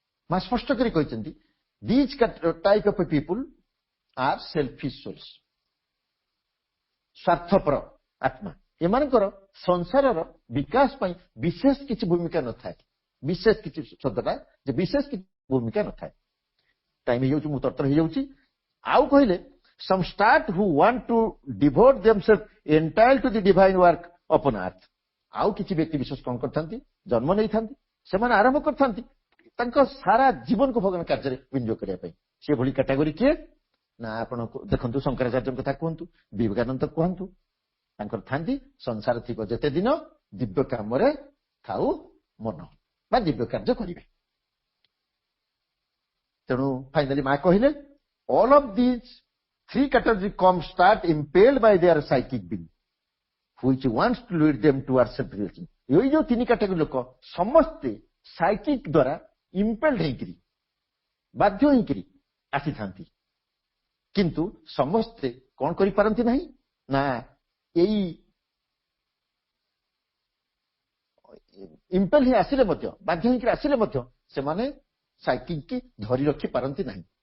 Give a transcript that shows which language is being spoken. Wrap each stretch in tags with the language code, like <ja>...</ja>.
<or>ମା ସ୍ପଷ୍ଟ କରି କହିଛନ୍ତି</or> <en>These type of people are selfish souls.</en> <or>ସ୍ୱାର୍ଥପର ଆତ୍ମା। ଏମାନଙ୍କର ସଂସାରର ବିକାଶ ପାଇଁ ବିଶେଷ କିଛି ଭୂମିକା ନଥାଏ। ବିଶେଷ କିଛି ଶବ୍ଦଟା ଯେ ବିଶେଷ କିଛି ଭୂମିକା ନଥାଏ। ଟାଇମ୍ ହେଇଯାଉଛି, ମୁଁ ତରତର ହେଇଯାଉଛି। ଆଉ କହିଲେ</or> <en>some start who want to devote themselves entirely to the divine work upon earth।</en> <or>ଆଉ କିଛି ବ୍ୟକ୍ତି ବିଶେଷ କଣ କରିଥାନ୍ତି ଜନ୍ମ ନେଇଥାନ୍ତି, ସେମାନେ ଆରମ୍ଭ କରିଥାନ୍ତି ତାଙ୍କ ସାରା ଜୀବନକୁ ଭଗବାନ କାର୍ଯ୍ୟରେ ବିନିଯୋଗ କରିବା ପାଇଁ। ସେଭଳି କାଟାଗୋରୀ କିଏ ନା ଆପଣ ଦେଖନ୍ତୁ ଶଙ୍କରାଚାର୍ଯ୍ୟଙ୍କ କଥା କୁହନ୍ତୁ, ବିବେକାନନ୍ଦ କୁହନ୍ତୁ, ତାଙ୍କର ଥାନ୍ତି ସଂସାର ଥିବ ଯେତେ ଦିନ ଦିବ୍ୟ କାମରେ ଥାଉ ମନ ବା ଦିବ୍ୟ କାର୍ଯ୍ୟ କରିବେ। ତେଣୁ ଫାଇନାଲି ମା କହିଲେ</or> <en>all of these three categories come start impelled by their psychic being which wants to lead them towards self-realization।</en> <or>ଏଇ ଯୋଉ ତିନି କାଟାଗୋରୀ ଲୋକ ସମସ୍ତେ ସାଇକିକ୍ ଦ୍ୱାରା ଇମ୍ପେଲ୍ଡ ହେଇକିରି ବାଧ୍ୟ ହେଇକିରି ଆସିଥାନ୍ତି, କିନ୍ତୁ ସମସ୍ତେ କଣ କରିପାରନ୍ତି ନାହିଁ ନା ଏଇ ଇମ୍ପେଲ୍ ହେଇ ଆସିଲେ ମଧ୍ୟ ବାଧ୍ୟ ହେଇକିରି ଆସିଲେ ମଧ୍ୟ ସେମାନେ ସାଇକିକ୍ କି ଧରି ରଖି ପାରନ୍ତି ନାହିଁ।</or>